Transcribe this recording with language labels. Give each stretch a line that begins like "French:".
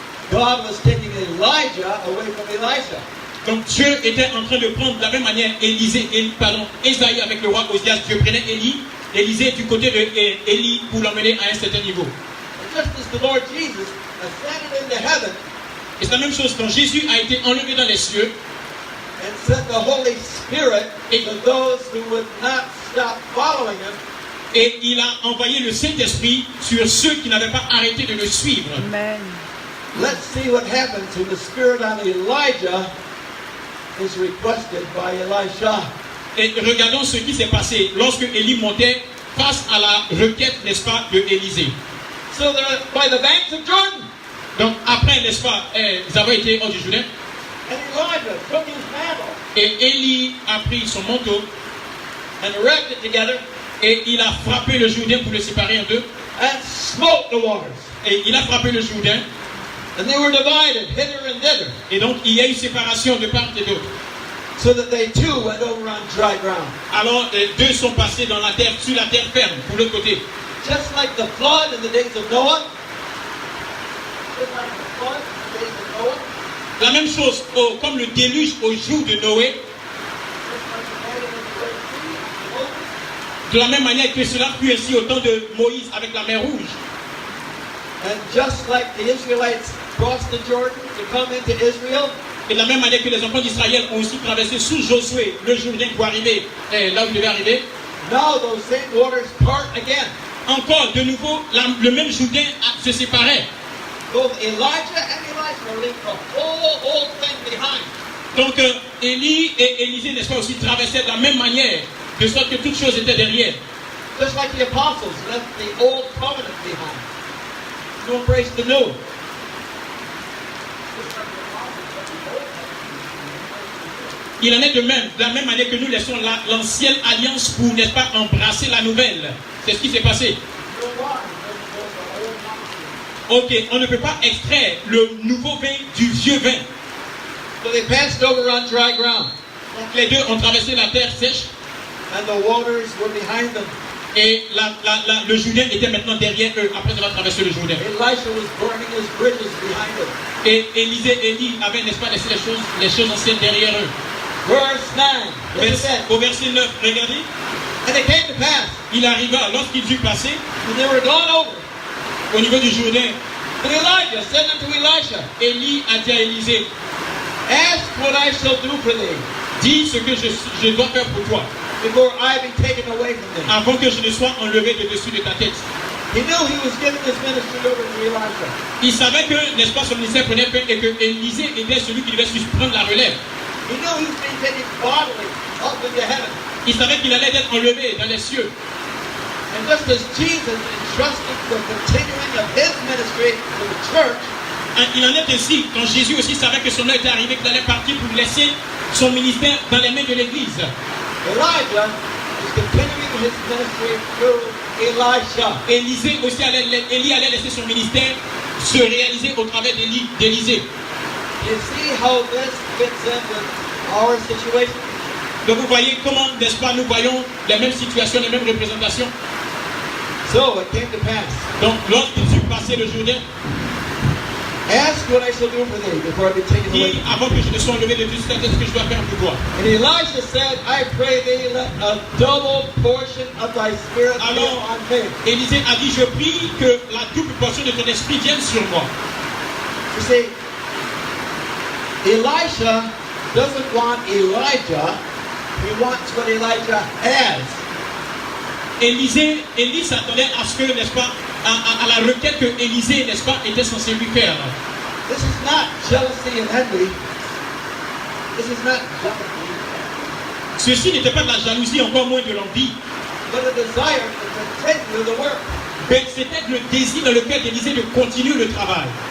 English: God was taking Elijah away from Elisha.
French: Donc Dieu était en train de prendre de la même manière Ésaïe avec le roi Osias. Dieu prenait Élisée du côté de Élie pour l'emmener à un certain niveau.
English: And just as the Lord Jesus ascended into heaven
French: Et c'est la même chose quand Jésus a été enlevé dans les cieux
English: and sent the Holy Spirit to those who would not stop following him,
French: et il a envoyé le Saint-Esprit sur ceux qui n'avaient pas arrêté de le suivre.
English: Amen. let's see what happens when the Spirit on Elijah is requested by Elisha.
French: Et regardons ce qui s'est passé lorsque Élie montait face à la requête, n'est-ce pas, de Élisée.
English: So they're by the banks of Jordan,
French: Donc après, n'est-ce pas, ils avaient été hors du Jourdain.
English: and Elijah took his mantle
French: Et Élie a pris son manteau
English: and rubbed it together
French: et il a frappé le Jourdain pour le séparer en deux.
English: and smote the waters.
French: Et il a frappé le Jourdain.
English: And they were divided hither and thither,
French: Et donc il y a eu séparation de part et d'autre.
English: so that they too went over on dry ground.
French: Alors deux sont passés dans la terre, sur la terre ferme, pour l'autre côté.
English: Just like the flood in the days of Noah. Just like the flood in the days of Noah.
French: La même chose comme le déluge au jour de Noé.
English: Just like the flood in the Red Sea, Moses.
French: De la même manière que cela fut ainsi au temps de Moïse avec la mer Rouge.
English: And just like the Israelites crossed the Jordan to come into Israel,
French: Et de la même manière que les enfants d'Israël ont aussi traversé sous Josué le Jourdain pour arriver là où il devait arriver.
English: now those same waters part again.
French: Encore, de nouveau, le même Jourdain se séparait.
English: Both Elijah and Elisha leave the whole thing behind.
French: Donc, Élie et Élisée, n'est-ce pas, aussi traversaient de la même manière, de sorte que toutes choses étaient derrière.
English: Just like the apostles left the old covenant behind to embrace the new.
French: Il en est de même, de la même manière que nous laissons l'ancienne alliance pour, n'est-ce pas, embrasser la nouvelle. C'est ce qui s'est passé. Ok, on ne peut pas extraire le nouveau vin du vieux vin.
English: So they passed over on dry ground,
French: Donc les deux ont traversé la terre sèche
English: and the waters were behind them.
French: et le Jourdain était maintenant derrière eux après avoir traversé le Jourdain.
English: Elisha was burning his bridges behind him.
French: Et Élie avait, n'est-ce pas, laissé les choses anciennes derrière eux.
English: Verse 9. Look at that.
French: Au verset 9, regardez.
English: And it came to pass,
French: Il arriva, lorsqu'il fut passé
English: when they were gone over,
French: au niveau du Jourdain,
English: and Elijah said unto Elisha,
French: Élie a dit à Élisée,
English: ask what I shall do for thee,
French: dis ce que je dois faire pour toi,
English: before I be taken away from thee.
French: avant que je ne sois enlevé de dessus de ta tête.
English: He knew he was giving his ministry over to Elisha.
French: Il savait que, n'est-ce pas, son ministère prenait fin et que Élisée était celui qui devait prendre la relève.
English: He knew he was being taken bodily up into heaven.
French: Il savait qu'il allait être enlevé dans les cieux.
English: And just as Jesus entrusted the continuing of his ministry to the church,
French: Il en est ainsi, quand Jésus aussi savait que son heure était arrivée, qu'il allait partir pour laisser son ministère dans les mains de l'Église.
English: Elijah is continuing his ministry through Elisha.
French: Élie allait laisser son ministère se réaliser au travers d'Élisée.
English: You see how this fits in with our situation?
French: Donc vous voyez comment, n'est-ce pas, nous voyons les mêmes situations, les mêmes représentations.
English: So it came to pass.
French: Donc, lorsqu'il fut passé le Jourdain,
English: Ask what I shall do for thee before I be taken away.
French: dit, avant que je ne sois enlevé de Dieu, c'est ce que je dois faire pour toi.
English: And Elisha said, I pray thee, let a double portion of thy spirit be
French: Alors,
English: on me.
French: Élisée a dit, je prie que la double portion de ton esprit vienne sur moi.
English: You see, Elisha doesn't want Elijah, he wants what Elijah has.
French: Élie s'attendait à ce que, n'est-ce pas, à la requête que Élisée, n'est-ce pas, était censé lui faire.
English: This is not jealousy and envy. This is not jealousy,
French: Ceci n'était pas de la jalousie, encore moins de l'envie,
English: but a desire to continue the work.
French: mais c'était le désir dans le cœur d'Élisée de continuer le travail.